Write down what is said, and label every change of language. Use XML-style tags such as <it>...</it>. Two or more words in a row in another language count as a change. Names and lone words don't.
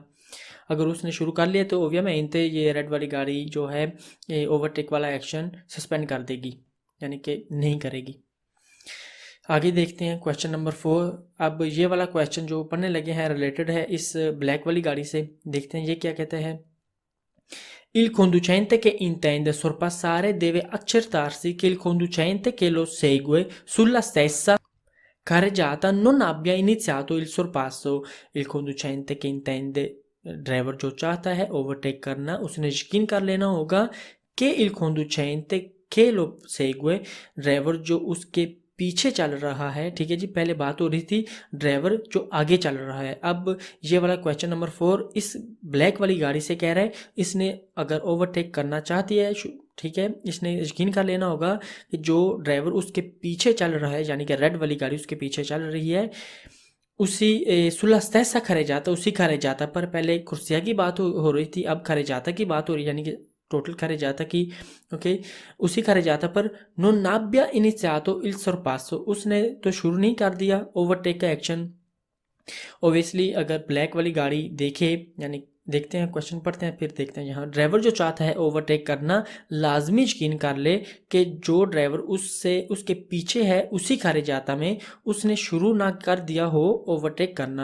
<hi>अगर उसने शुरू कर लिया तो ओवियमेंटे ये रेड वाली गाड़ी जो है ये ओवरटेक वाला एक्शन सस्पेंड कर देगी यानी कि नहीं करेगी। आगे देखते हैं</hi> <en>question number</en> <hi>4। अब ये वाला क्वेश्चन जो पढ़ने लगे हैं रिलेटेड है इस ब्लैक वाली गाड़ी से। देखते हैं ये क्या कहते हैं।</hi> <it>Il conducente che intende sorpassare deve accertarsi che il conducente che lo segue sulla stessa carreggiata non abbia iniziato il sorpasso। il conducente che intende</it> <hi>ड्राइवर जो चाहता है ओवरटेक करना उसने यकीन कर लेना होगा कि</hi> <it>il conducente che lo segue</it> <hi>ड्राइवर जो उसके पीछे चल रहा है, ठीक है जी। पहले बात हो रही थी ड्राइवर जो आगे चल रहा है। अब ये वाला</hi> <en>question number</en> <hi>4 इस ब्लैक वाली गाड़ी से कह रहा है इसने अगर ओवरटेक करना चाहती है, ठीक है, इसने यकीन कर लेना होगा कि जो ड्राइवर उसके पीछे चल रहा है यानी कि रेड वाली गाड़ी उसके पीछे चल रही है उसी</hi> <it>sulla stessa carreggiata</it> <hi>उसी carreggiata पर पहले कुर्सिया की बात हो रही थी अब carreggiata की बात हो रही है यानी कि टोटल carreggiata की। ओके उसी carreggiata पर</hi> <it>non abbia iniziato il sorpasso</it> <hi>उसने तो शुरू नहीं कर दिया ओवरटेक का एक्शन। ओबियसली अगर ब्लैक वाली गाड़ी देखे, यानी देखते हैं, क्वेश्चन पढ़ते हैं फिर देखते हैं। यहाँ ड्राइवर जो चाहता है ओवरटेक करना, लाजमी यकीन कर ले कि जो ड्राइवर उससे उसके पीछे है उसी खारे जाता में उसने शुरू ना कर दिया हो ओवरटेक करना।</hi>